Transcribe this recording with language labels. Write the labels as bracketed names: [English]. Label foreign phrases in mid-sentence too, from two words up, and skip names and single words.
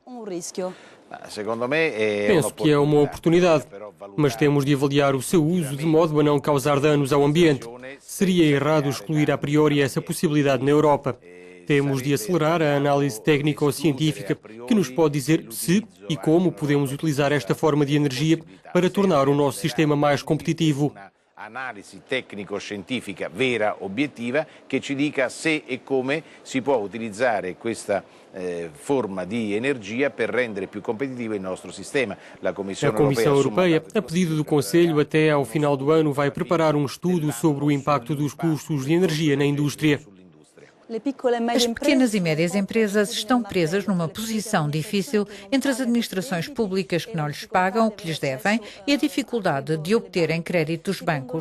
[Portuguese] Penso que é uma oportunidade, mas temos de avaliar o seu uso de modo a não causar danos ao ambiente. Seria errado excluir a priori essa possibilidade na Europa. Temos de acelerar a análise técnico-científica que nos pode dizer se e como podemos utilizar esta forma de energia para tornar o nosso sistema mais competitivo. [Italian] Analisi tecnico-scientifica vera, obiettiva, che ci dica se e come si può utilizzare questa forma di energia per rendere più competitivo il nostro sistema. [Portuguese] A Comissão Europeia, a pedido do Conselho, até ao final do ano vai preparar um estudo sobre o impacto dos custos de energia na indústria. As pequenas e médias empresas estão presas numa posição difícil entre as administrações públicas que não lhes pagam o que lhes devem e a dificuldade de obterem crédito dos bancos.